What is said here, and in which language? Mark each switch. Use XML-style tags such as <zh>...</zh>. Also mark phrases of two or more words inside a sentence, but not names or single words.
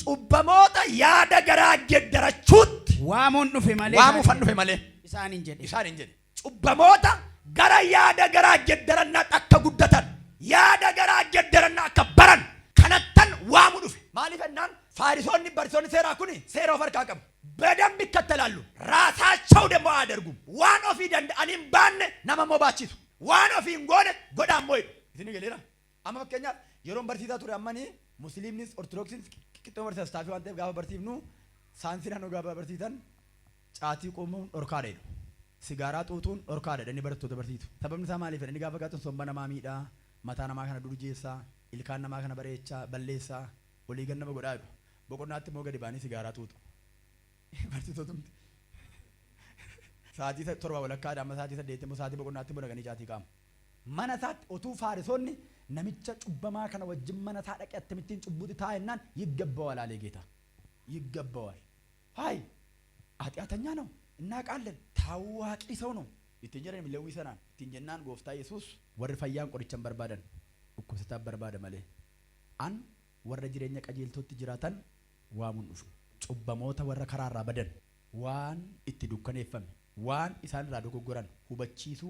<om>cubbamoota yaada garaa geeddarachuutti waamuun dhufe malee waamuufan dhufe malee isaaniin jedhe cubbamoota gara yaada garaa geeddarannaa akka guddatan yaada garaa geeddarannaa akka baran kanattan waamu dhufe maaliif ennaan faarisoonni barsiisonni seeraa kuni seera of harkaa qabu</om> <am>በደንብ ይከተላሉ ራሳቸው ደግሞ አያደርጉም ዋን ኦፍ</am> <om>danda'aniin baanne nama mobaachisu waan ofiin goone godhaan moo'edhu isin galeera amma fakkeenyaaf yeroon barsiisaa ture ammanii musliimnis ortodoksiinis qixxoo barsiisaa taafii waan ta'eef gaafa barsiifnu saayinsii naannoo gaafa barsiisan caatii qomuun dhorkaadha jedhu sigaaraa xuuxuun dhorkaadha jedhanii barattoota barsiisu sababni isaa maaliif jedhanii gaafa gaatan somba namaa miidhaa mataa namaa kana durjeessaa ilkaan namaa kana bareechaa balleessaa olii gan nama godhaa jedhu boqonnaatti immoo gadi baanii sigaaraa xuuxu barsiisotumti sa'aatii 7 walakkaadha amma sa'aatii 8 immoo sa'aatii boqonnaatti immoo dhaqanii caatii qaamu mana isaatti otuu faarisoonni namicha cubbamaa kana wajjin mana isaa dhaqee akkamittiin cubbuutti taa'ennaan</om> <am>ይገባዋል አለ ጌታ ይገባዋል ሃይ ኃጢአተኛ ነው እናውቃለን ታዋቂ ሰው ነው</am> <om>ittiin jedhan Lewwii sanaan ittiin jennaan gooftaa Yesuus warri fayyaan qorichan barbaadan dhukkubsataa barbaada malee an warra jireenya qajeeltootti jiraatan waamuun dhufu cubbamoota warra karaarraa badan waan itti dukkaneeffame waan isaan irraa dogoggoran hubachiisuu</om>